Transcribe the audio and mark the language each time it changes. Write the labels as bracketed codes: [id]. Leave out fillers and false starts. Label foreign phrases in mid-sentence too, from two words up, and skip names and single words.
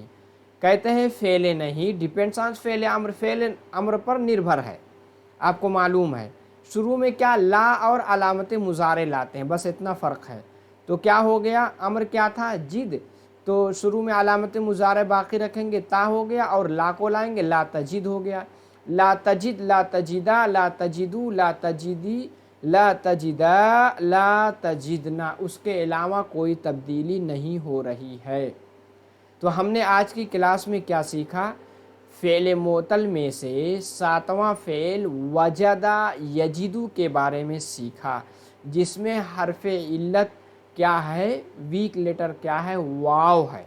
[hi] कहते हैं फ़ेल नहीं [en] depends on [hi] फ़ेल अम्र, फ़ेल अम्र पर निर्भर है। आपको मालूम है शुरू में क्या ला और अलामत मुजारे लाते हैं, बस इतना फ़र्क है। तो क्या हो गया, अम्र क्या था जिद, तो शुरू में अलामत मुजारे बाकी रखेंगे, ता हो गया, और ला को लाएंगे, [ar] لا تجد [hi] हो गया। [ar] لا تجد لا تجدا لا تجدوا لا تجدي لا تجدا لا تجدن, [hi] उसके अलावा कोई तब्दीली नहीं हो रही है। तो हमने आज की क्लास में क्या सीखा, फ़ेल मोतल में से 7वां फ़ेल [ar] وجد يجد [hi] के बारे में सीखा, जिसमें हरफ इल्लत क्या है, [en] weak letter [hi] क्या है, वाव है।